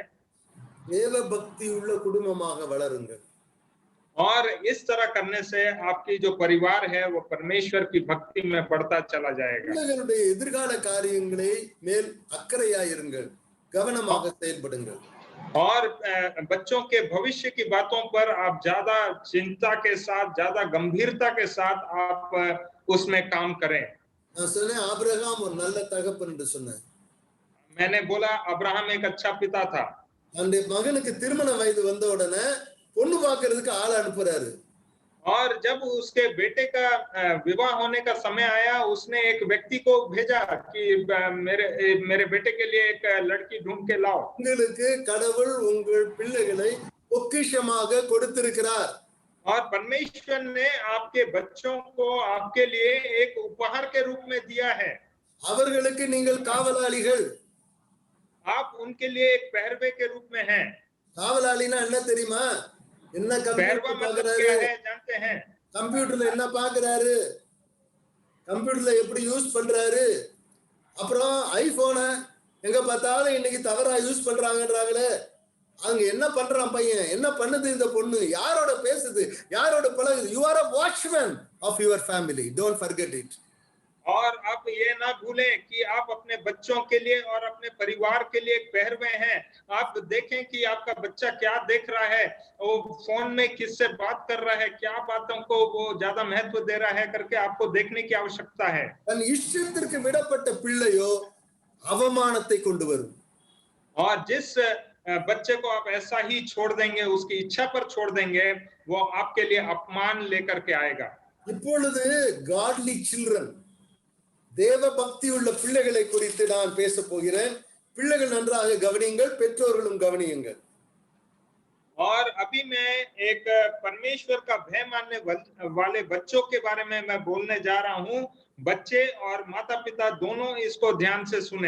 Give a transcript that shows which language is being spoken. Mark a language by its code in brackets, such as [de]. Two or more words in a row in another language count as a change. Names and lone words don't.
[ta] தேவ பக்தி உள்ள குடும்பமாக வளருங்க. [hi] और इस तरह करने से आपकी जो परिवार है वो परमेश्वर की भक्ति में बढ़ता चला जाएगा. [ta] பிள்ளைகளுடைய எதிர்கால காரியங்களை மேல் அக்கறையாயிருங்கள், கவனமாக செயல்படுங்கள். [hi] और बच्चों के भविष्य की बातों पर आप ज्यादा चिंता के साथ, ज्यादा गंभीरता के साथ आप उसमें काम करें. [ta] நான் சொன்னேன் ஆபிரகாம் ஒரு நல்ல தகப்பன் என்று சொன்னேன். [hi] मैंने बोला अब्राहम एक अच्छा पिता था. [ta] தன்னுடைய மகனுக்கு திருமண வயது வந்த உடனே பொண்ணு பார்க்கிறதுக்கு ஆள் அனுப்புறாரு. [hi] और जब उसके बेटे का विवाह होने का समय आया, उसने एक व्यक्ति को भेजा कि मेरे बेटे के लिए एक लड़की ढूंढ के लाओ. [ta] உங்களுக்கு கடவுள் உங்கள் பிள்ளைகளை பொக்கிஷமாக கொடுத்திருக்கிறார். [hi] और परमेश्वर ने आपके बच्चों को आपके लिए एक उपहार के रूप में दिया है. [ta] அவர்களுக்கு நீங்கள் காவலாளிகள். [hi] आप उनके लिए एक पहरवे के रूप में हैं. [ta] காவலாளினா என்ன தெரியுமா? என்ன [hi] पहरवा मतलब क्या है जानते हैं? [ta] கம்ப்யூட்டர்ல என்ன பாக்குறாரு, கம்ப்யூட்டர்ல எப்படி யூஸ் பண்றாரு, அப்புறம் ஐபோனை எங்க பார்த்தாலும் இன்னைக்கு தவறா யூஸ் பண்றாங்கன்றாங்களே, அங்க என்ன பண்றான் பையன், என்ன பண்ணுது இந்த பொண்ணு, யாரோட பேசுது, யாரோட பழகுது. [en] you are a watchman of your family, don't forget it. [hi] और आप ये ना भूलें कि आप अपने बच्चों के लिए और अपने परिवार के लिए एक पहरवे हैं. आप देखें कि आपका बच्चा क्या देख रहा है, वो फोन में किससे बात कर रहा है, क्या बातों को वो ज्यादा महत्व दे रहा है करके आपको देखने की आवश्यकता है. [ta] தன் இஷ்டத்திற்கு விடப்பட்ட பிள்ளையோ அவமானத்தை கொண்டு வரும். [hi] और जिस बच्चे को आप ऐसा ही छोड़ देंगे, उसकी इच्छा पर छोड़ देंगे, वो आपके लिए अपमान लेकर के आएगा. [ta] இப்பொழுது [en] godly children, [ta] தேவ பக்தி உள்ள பிள்ளைகளை குறித்து நான் பேச போகிறேன். பிள்ளைகள் நன்றாக கவனியுங்கள், பெற்றோர்களும் கவனியுங்கள். [hi] और अभी मैं एक परमेश्वर का भय मानने वाले बच्चों के बारे में मैं बोलने जा रहा हूँ. बच्चे और माता पिता दोनों इसको ध्यान से सुने.